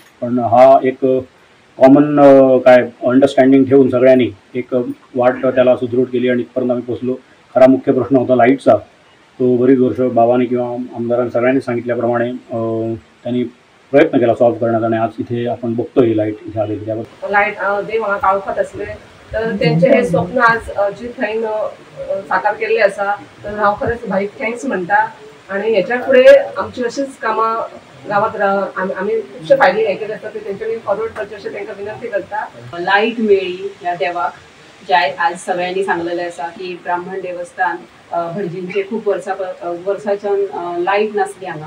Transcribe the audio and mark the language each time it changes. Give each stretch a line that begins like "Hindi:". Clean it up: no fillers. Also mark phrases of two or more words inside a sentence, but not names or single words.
Marathi: पण हा एक कॉमन काय अंडरस्टँडिंग ठेवून सगळ्यांनी एक वाट त्याला सुदृढ केली आणि इथपर्यंत आम्ही पोचलो. खरा मुख्य प्रश्न होता लाईटचा, तो बरीच वर्ष बाबांनी किंवा आमदारांनी सगळ्यांनी सांगितल्याप्रमाणे त्यांनी प्रयत्न केला सॉल्व्ह करण्याचा आणि आज इथे आपण बघतो ही लाईट इथे आलेली. त्याबद्दल
Konkani: लाईट देव हांगा काळोखात असले तर त्यांचे हे स्वप्न आज जी थंय साकार केल्ले आसा तर हांव खरेंच भाईक थँक्स म्हणटा. आणि हेच्या फुडें आमची अशीच कामां गांवांत आमी खुबशे फायदे हे केले आसता ते तेंच्यांनी फॉरवर्ड करचे अशें तांकां विनंती करता. लाईट मेळ्ळी ह्या देवाक, जे आज सगळ्यांनी सांगलेलें आसा की ब्राह्मण देवस्थान हळजींचे खूप वर्साच्यान लाईट नासली हांगा.